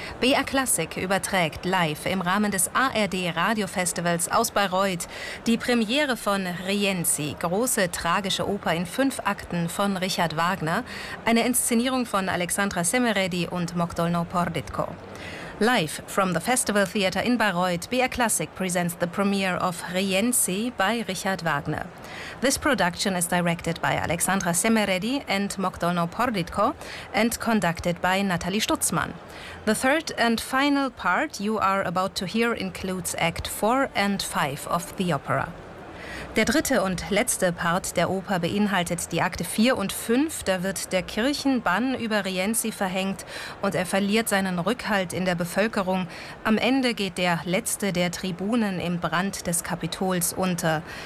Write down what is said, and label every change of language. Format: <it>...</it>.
<de>BR Classic überträgt live im Rahmen des ARD Radiofestivals aus Bayreuth die Premiere von Rienzi, große tragische Oper in 5 Akten von Richard Wagner, eine Inszenierung von Alexandra Semeredi und Mogdolno Porditko.</de> <en>Live from the Festival Theatre in Bayreuth, BR Classic presents the premiere of Rienzi by Richard Wagner. This production is directed by Alexandra Semeredi and Mogdolno Porditko and conducted by Natalie Stutzmann. The third and final part you are about to hear includes Act 4 and 5 of the opera.</en> <de>Der dritte und letzte Part der Oper beinhaltet die Akte 4 und 5. Da wird der Kirchenbann über Rienzi verhängt und er verliert seinen Rückhalt in der Bevölkerung. Am Ende geht der letzte der Tribunen im Brand des Kapitols unter.</de>